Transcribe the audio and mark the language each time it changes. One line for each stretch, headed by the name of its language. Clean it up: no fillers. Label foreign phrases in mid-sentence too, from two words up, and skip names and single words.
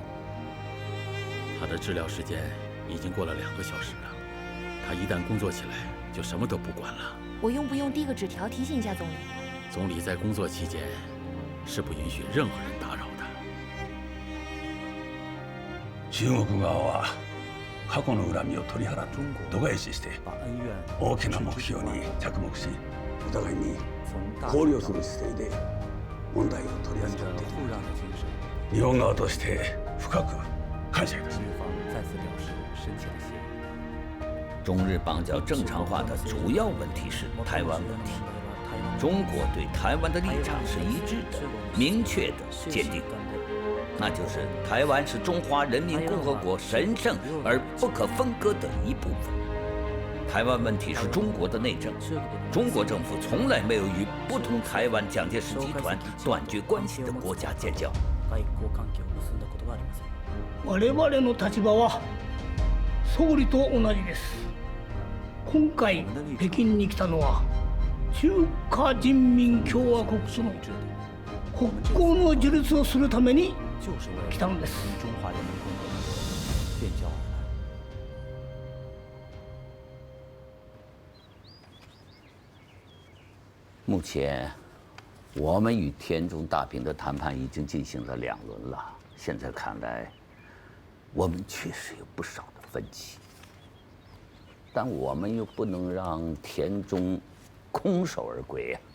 Chinese: 他的治疗时间已经过了2个小时了，他一旦工作起来，就什么都不管了。我用不用递个纸条提醒一下总理？总理在工作期间是不允许任何人打扰的。
Japanese: 中国側は過去の恨みを取り払って度外視して大きな目標に着目し、お互いに考慮する姿勢で問題を取り扱っている。日本側として深く感謝いたします。
Chinese: 中日邦交正常化的主要问题是台湾问题，中国对台湾的立场是一致的、明确的、坚定的，那就是台湾是中华人民共和国神圣而不可分割的一部分。台湾问题是中国的内政，中国政府从来没有与不同台湾蒋介石集团断绝关系的国家建交。
Japanese: 我々の立場は総理と同じです。今回北京に来たのは中華人民共和国との国交の樹立をするために来たのです。
Chinese: 目前，我们与田中大平的谈判已经进行了2轮了。现在看来， 我们确实有不少的分歧，但我们又不能让田中空手而归呀。